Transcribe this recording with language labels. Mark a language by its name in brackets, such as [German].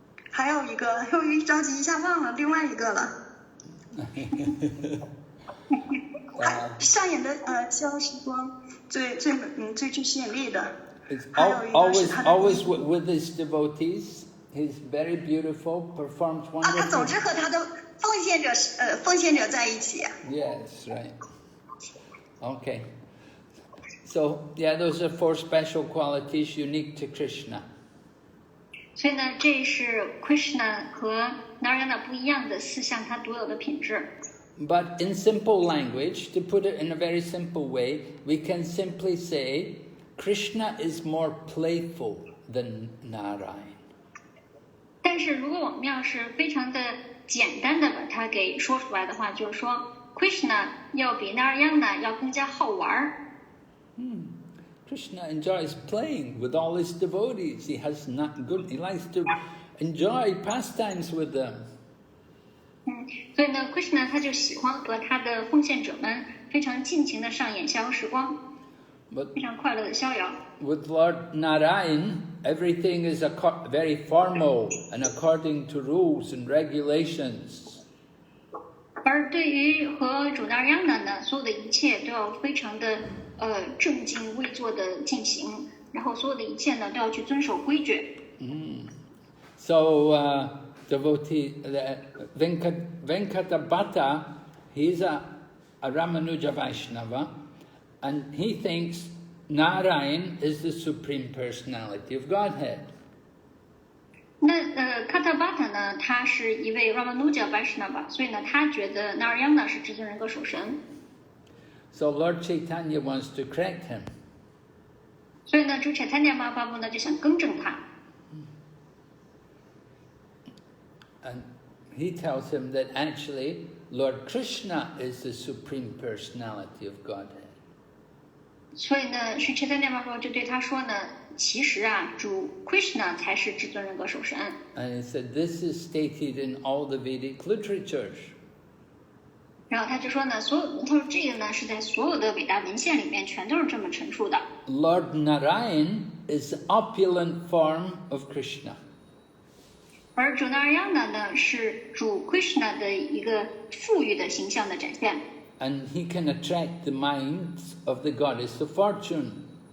[Chinese] 还有一个，又一着急一下忘了另外一个了。上演的逍遥时光最具吸引力的。 [English] It's always with his devotees. He's very beautiful, performs [Chinese] 他总 [English] wonderful. [Chinese] 是和他的奉献者在一起。 [English] Yes, right. Okay. So, yeah, those are 4 special qualities unique to Krishna. [Chinese] 所以呢，这是 Krishna 和 Narayana 不一样的4项他独有的品质。 [English] But in simple language, to put it in a very simple way, we can simply say Krishna is more playful than Narayan. [Chinese] 但是如果我们要是非常的简单的把它给说出来的话，就是说 Krishna 要比 Narayana 要更加好玩。 [English] Krishna enjoys playing with all his devotees. He likes to enjoy pastimes with them. [Chinese] 所以呢 ，Krishna 他就喜欢和他的奉献者们非常尽情的上演逍遥时光， [English] But [Chinese] 非常快乐的逍遥。 [English] with Lord Narayan, everything is very formal and according to rules and regulations. [Chinese] 而而对于和主那样的呢，所有的一切都要非常的正襟危坐的进行，然后所有的一切呢都要去遵守规矩。 [English] So devotee Venkatabhata, he's a Ramanuja Vaishnava, and he thinks Narayan is the Supreme Personality of Godhead. [Chinese] 那Katabata 呢，他是一位 Ramanuja Vaishnava， 所以呢，他觉得 Narayana 是至尊人格守神。 [English] So Lord Chaitanya wants to correct him. [Chinese] 所以呢，主 Chaitanya Mahaprabhu 呢就想更正他。 [English] And he tells him that actually Lord Krishna is the Supreme Personality of Godhead. [Chinese] 所以呢，主 Chaitanya Mahaprabhu 就对他说呢，其实啊，主 Krishna 才是至尊人格守神。 [English] And he said this is stated in all the Vedic literatures. [Chinese] 然后他就说呢，他说这个呢是在所有的伟大文献里面全都是这么陈述的。 [English] Lord Narayan is the opulent form of Krishna. [Chinese] 而主 Narayana 呢是主 Krishna 的一个富裕的形象的展现。 [English] And he can attract the minds of the goddess of fortune.